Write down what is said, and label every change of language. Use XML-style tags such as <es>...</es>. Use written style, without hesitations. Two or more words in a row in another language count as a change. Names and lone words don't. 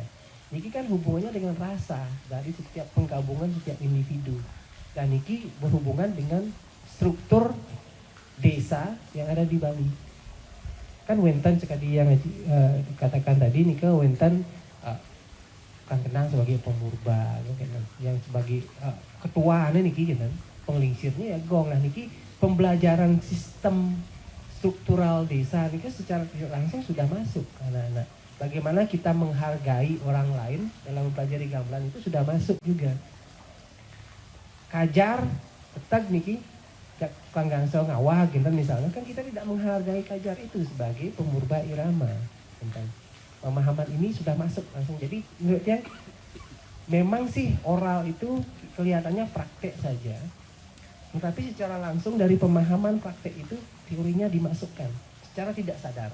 <id>Ini kan hubungannya dengan rasa dari setiap penggabungan setiap individu, dan ini berhubungan dengan struktur desa yang ada di Bali. Kan Wentan sekali yang dikatakan tadi, nih ke Wentan kan kenal sebagai pemurba, yang sebagai ketua niki kan, penglingsirnya ya gong. Nah niki pembelajaran sistem struktural desa niki secara tidak langsung sudah masuk ke anak-anak. Bagaimana kita menghargai orang lain dalam mempelajari gamelan itu sudah masuk juga. Kajar, tetag niki, kangangso ngawah gitu misalnya, kan kita tidak menghargai kajar itu sebagai pemurba irama. Gitu. Pemahaman ini sudah masuk langsung. Jadi menurutnya memang sih oral itu kelihatannya praktek saja, tetapi secara langsung dari pemahaman praktek itu teorinya dimasukkan secara tidak sadar.</id>